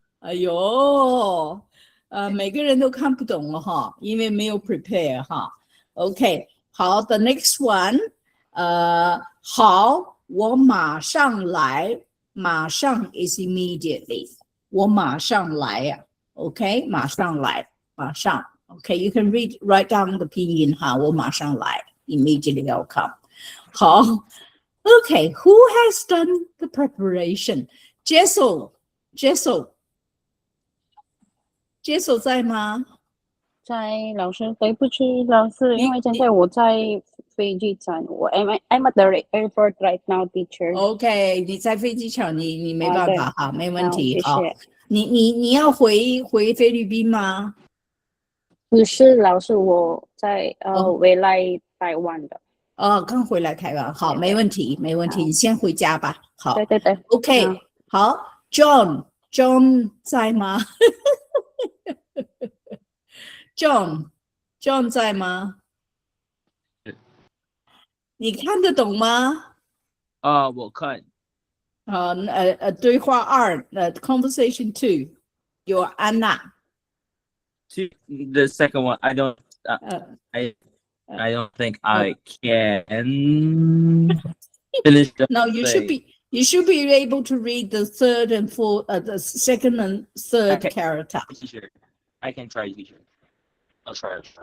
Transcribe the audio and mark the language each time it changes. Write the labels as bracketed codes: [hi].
[zh] 哎呦，每个人都看不懂了哈，因为没有 prepare 哈。 [en] OK， 好 ，the next one，好， [zh] 我马上来， [en] 马上 is immediately， [zh] 我马上来呀 [en] ，OK， 马上来，马上 ，OK，you can write down the 拼音哈，我马上来 ，immediately I'll come， 好。 Okay, who has done the preparation? [zh] Jessel 在吗？在老师，对不起，老师，因为现在我在飞机站， [en] I'm at the airport right now, teacher. [zh] OK， 你在飞机场，你没办法哈，没问题。谢谢。好，你要回菲律宾吗？不是，老师，我在回来台湾的。刚回来台湾，好，没问题，你先回家吧。好，对，OK，好 ，John 在吗？John 在吗？你看得懂吗？我看。对话2 ， [en] conversation 2， [zh] 有安娜。 [en] The second one, I don't think I can finish the No, you should be able to read the third and fourth, the second and third character. teacher. I can try, teacher. I'll try.